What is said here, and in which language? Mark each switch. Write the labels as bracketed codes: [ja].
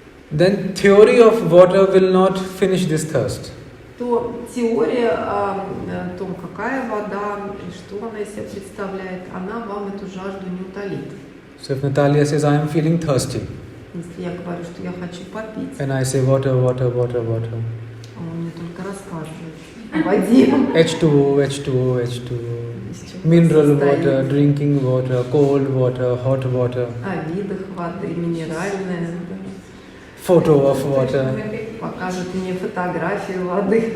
[en] then theory of water will not finish this thirst. [ru] то теория о том, какая вода и что она из себя представляет, она вам эту жажду не утолит. [en] So if Natalia says I am feeling thirsty, [ru] Если я говорю, что я хочу попить, [en] and I say water, water, water, water, [ru] а он мне только рассказывает о воде. [en] H2O, H2O, H2O, mineral water, drinking water, cold water, hot water, [ru] О видах воды, минеральная, [en] photo of water, [ru] покажет мне фотографию воды,